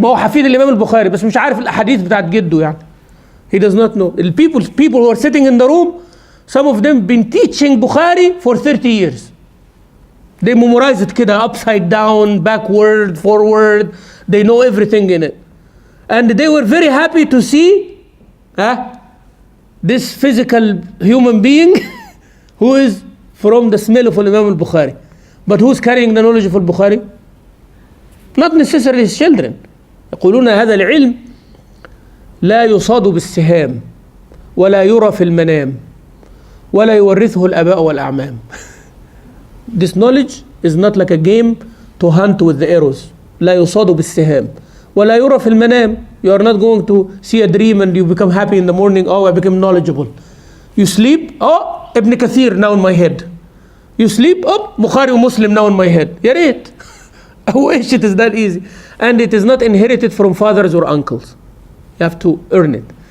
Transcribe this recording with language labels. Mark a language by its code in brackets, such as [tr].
[ar] ما هو حفيد الإمام البخاري بس مش عارف الأحاديث بتاعت جده [en] He does not know. The people who are sitting in the room, some of them been teaching Bukhari for 30 years. They memorize it kida, upside down, backward, forward. They know everything in it. And they were very happy to see this physical human being who is from the smell of Imam al-Bukhari. But who's carrying the knowledge of al-Bukhari? Not necessarily his children. [ar] يقولون هذا العلم لا يصاد بالسهام ولا يرى في المنام ولا يورثه الآباء والأعمام. [en] This knowledge is not like a game to hunt with the arrows. [ar] لا يصاد بالسهام ولا يرى في المنام. [en] You are not going to see a dream and you become happy in the morning. Oh, I became knowledgeable. You sleep. Oh, Ibn Kathir now in my head. You sleep. Oh, Bukhari Muslim now in my head. [ar] يا ريت. [en] I wish it is that easy. And it is not inherited from fathers or uncles. You have to earn it.